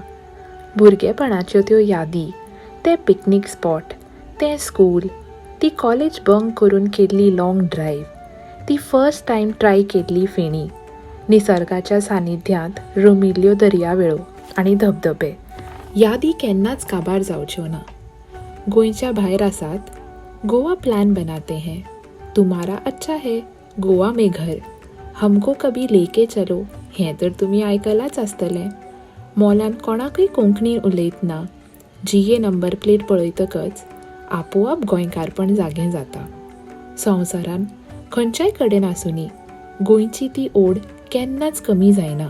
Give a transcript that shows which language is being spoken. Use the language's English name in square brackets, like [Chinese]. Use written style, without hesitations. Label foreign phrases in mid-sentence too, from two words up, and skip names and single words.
[Konkani] भुरगेपणाच्यो त्यो यादी, ते [English] picnic spot, [Konkani] तें स्कूल, ती [English] college bunk [Konkani] करून केल्ली [English] long drive, [Konkani] ती [English] first time try [Konkani] केल्ली फेणी, निसर्गाच्या सानिध्यांत रमिल्ल्यो दर्यावेळो आनी धबधबे. यादी केन्नाच काबार जावच्यो ना. गोंयच्या भायर आसात, [Hindi] गोवा प्लॅन बनाते हैं, तुम्हारा अच्छा है, गोवा में घर, हमको कभी लेके चलो [Konkani] हें तर तुमी आयकलांच आसतलें. मॉलान कोणाकय कोंकणीन उलयतना GA [English] number plate [Konkani] पळयतकच आपोआप गोंयकारपण जागें जाता. संवसारान खंयच्याय कडेन आसुनी गोंयची ती ओड केन्नाच कमी जायना.